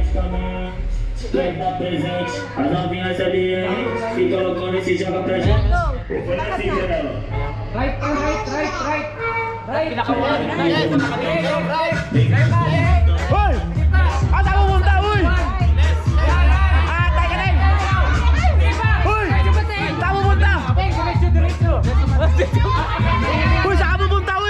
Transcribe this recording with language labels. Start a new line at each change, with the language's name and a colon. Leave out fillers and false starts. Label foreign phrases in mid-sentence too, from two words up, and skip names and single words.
Portuguese: Live na presente, as novinhas ali, hein? Se colocando e se joga pra gente. Foi assim, Geraldo. Right.
Filipino: Hoy!
Cebuano: Asa mo punta, uy! Tayo ka din!
Filipino: Uy! Saan mo punta? Uy, saan mo punta, uy?